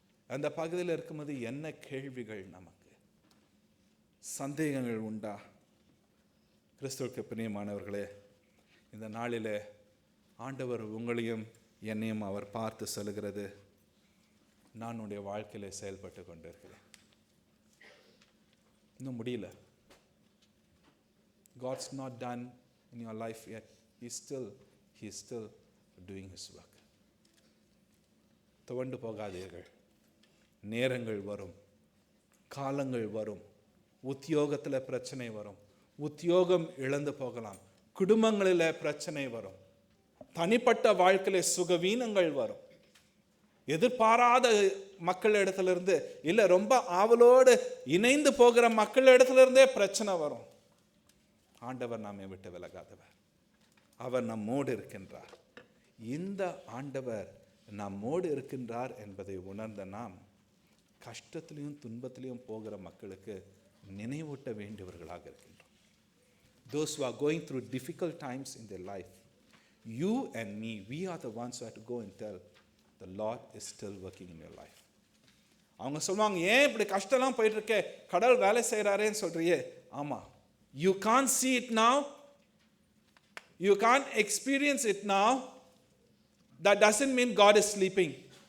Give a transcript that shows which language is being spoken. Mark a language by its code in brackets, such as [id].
[ta] அந்த பகுதியில் இருக்கும்போது என்ன கேள்விகள், நமக்கு சந்தேகங்கள் உண்டா? கிறிஸ்துவுக்கு பிரியமானவர்களே, இந்த நாளில் ஆண்டவர் உங்களையும் என்னையும் அவர் பார்த்து சொல்லுகிறது, நான் உன்னுடைய வாழ்க்கையில செயல்பட்டு கொண்டிருக்கிறேன். இன்னும் முடியல. [en] God's not done in your life yet. He is still doing his work. [ta] துவண்டு போகாதீர்கள். நேரங்கள் வரும், காலங்கள் வரும். உத்தியோகத்தில் பிரச்சனை வரும், உத்தியோகம் இழந்து போகலாம். குடும்பங்களில் பிரச்சனை வரும், தனிப்பட்ட வாழ்க்கையில சுகவீனங்கள் வரும். எதிர்பாராத மக்கள் இடத்திலிருந்து, இல்லை ரொம்ப ஆவலோடு இணைந்து போகிற மக்கள் இடத்திலிருந்தே பிரச்சனை வரும். ஆண்டவர் நம்மை விட்டு விலகாதவர். அவர் நம்மோடு இருக்கின்றார். இந்த ஆண்டவர் நம்மோடு இருக்கின்றார் என்பதை உணர்ந்த நாம் கஷ்டத்திலையும் துன்பத்திலையும் போகிற மக்களுக்கு நினைவூட்ட வேண்டியவர்களாக இருக்கின்றோம். [en] Those who are going through difficult times in their life, you and me, we are the ones who have to go and tell, the Lord is still working in your life. [ta] அவங்க சொல்லுவாங்க, ஏன் இப்படி கஷ்டம்லாம் போயிட்டு இருக்கே, கடவுள் வேலை செய்கிறாரேன்னு சொல்றியே. [en] ஆமா, you can't see it now, you can't experience it now. That doesn't mean God is sleeping.